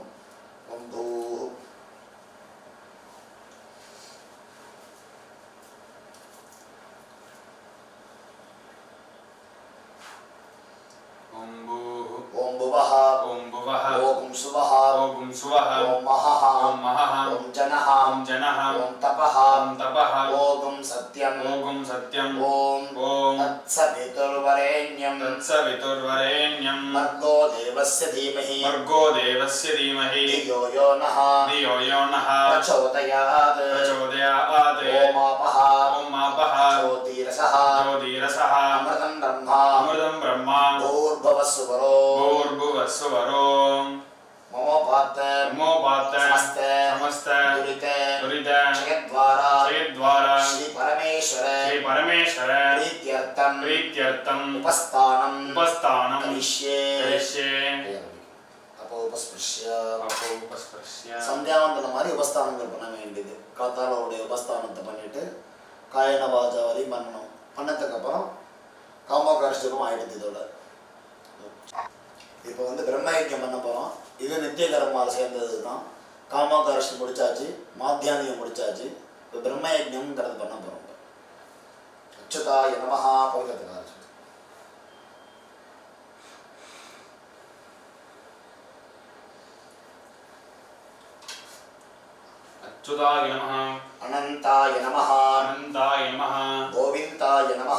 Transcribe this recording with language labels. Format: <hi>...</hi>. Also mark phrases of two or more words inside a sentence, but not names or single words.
<sa>ओम्भू ओं भुवः ओं सुवः ओं महः ओं जनः ओं तपः ओं सत्यम् ओं तत्सवितुर्वरेण्यम् भर्गो देवस्य धीमहि धियो यो नः प्रचोदयात् ओम आपः ज्योतिरसः अमृतं ब्रह्मा भूर्भुवस्सुवरो ममोपात समस्त दुरित क्षयद्वारा श्री परमेश्वर प्रीत्यर्थं उपस्थानं करिष्ये.</sa> <ta>சந்தியாவந்தனம் மாதிரி உபஸ்தானங்கள் பண்ண வேண்டியது. காத்தாலோடைய உபஸ்தானத்தை பண்ணிட்டு காயன வாஜா வரை பண்ணணும். பண்ணதுக்கப்புறம் காமோகாரிஷ்டமும் ஆயிடுது. இதோட இப்போ பிரம்மயஜ்யம் பண்ண போகிறோம். இது நித்திய கர்மாவில் சேர்ந்தது தான். காமோகாரிஷ்டம் முடிச்சாச்சு, மாத்தியானியம் முடிச்சாச்சு. இப்போ பிரம்மயஜ்யம்ங்கிறது பண்ண போகிறோம்.</ta> <sa>अच्युताय नमः पवित्रता अच्युताय नमः अनंताय नमः अनंताय नमः गोविंदाय नमः</sa>